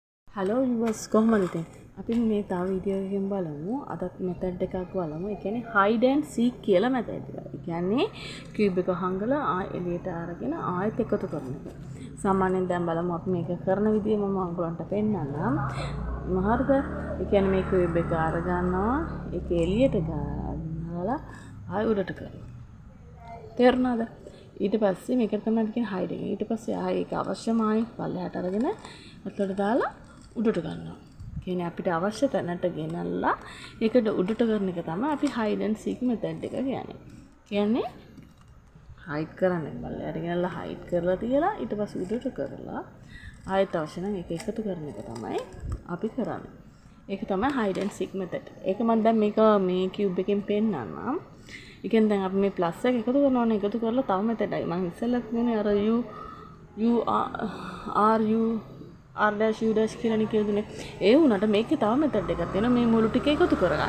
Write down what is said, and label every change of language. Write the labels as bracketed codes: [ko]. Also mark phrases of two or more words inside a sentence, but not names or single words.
[en] hello yours [si] කොහොමද ඉතින් අපි මේ තව වීඩියෝ එකකින් බලමු අදත් මෙතඩ් එකක් බලමු ඒ කියන්නේ [en] hide and seek [si] කියලා මෙතඩ් එක. ඒ කියන්නේ කියුබ් එක හංගලා එළියට අරගෙන ආයෙත් එකතු කරන එක. සාමාන්‍යයෙන් දැන් බලමු අපි මේක කරන විදිය මම ඔයගොල්ලන්ට පෙන්නන්නම්. හරිද? ඒ කියන්නේ මේ කියුබ් එක අරගන්නවා ඒක එළියට ගන්නලා ආයෙ උඩට කරනවා. තේරුණාද? ඊට පස්සේ මේකට තමයි කියන්නේ hide එක. ඊට පස්සේ ආයෙ ඒක අවශ්‍යමයි පල්ලෙහාට අරගෙන අතට දාලා උඩට ගන්නවා. කියන්නේ අපිට අවශ්‍ය තැනට ගෙනල්ලා ඒකට උඩට කරන එක තමයි අපි [en] hide and seek method [si] එක කියන්නේ. කියන්නේ hide කරන්නේ බල්ලයට ගෙනල්ලා hide කරලා තියලා ඊට පස්සේ උඩට කරලා ආයෙත් අවශ්‍ය නම් ඒක එකතු කරන එක තමයි අපි කරන්නේ. ඒක තමයි [en] hide and seek method. [si] ඒක මම දැන් මේක මේ cube එකෙන් පෙන්නන්නම්. ඒ කියන්නේ දැන් අපි මේ plus එක එකතු කරනවානේ එකතු කරලා තව method එකයි. මම ඉස්සෙල්ලා කියන්නේ අර [en] r dash u dash [si] කියලානේ කියලා දුන්නේ. ඒ වුණාට මේකේ තව මෙතඩ් එකක් තියෙනවා මේ මුළු ටික එකතු කරගන්න.